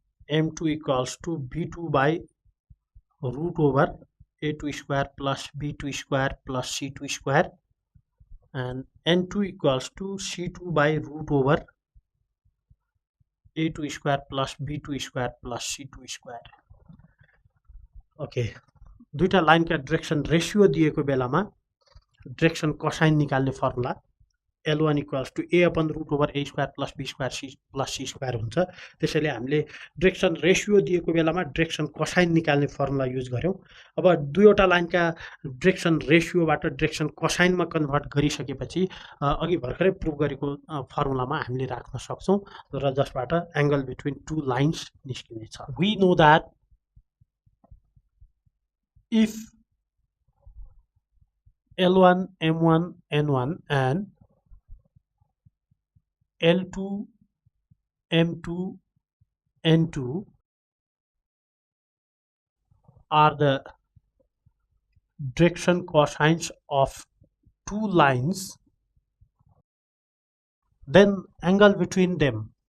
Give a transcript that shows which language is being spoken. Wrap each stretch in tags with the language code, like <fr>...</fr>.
<en>M2 equals to B2 by root over A2 square plus B2 square plus C2 square, and N2 equals to C2 by root over A2 square plus B2 square plus C2 square.</en> <ne>Okay, दुईटा लाइनका direction ratio दिएको बेलामा direction cosine निकाल्ने formula</ne> <en>L1 equals to A upon root over A square plus B square C plus C square</en> <ne>हुन्छ. त्यसैले हामीले direction ratio दिएको बेलामा direction cosine निकाल्ने फर्मुला युज गर्यौं. अब दुईवटा लाइनका डाइरेक्सन रेशियोबाट डाइरेक्सन कोसाइनमा कन्भर्ट गरिसकेपछि अघि भर्खरै प्रुभ गरेको फर्मुलामा हामीले राख्न सक्छौं र जसबाट angle between two lines निस्किनेछ.</ne> <en>We know that if L1, M1, N1 and L2, M2, N2 are the direction cosines of two lines, then angle between them</en>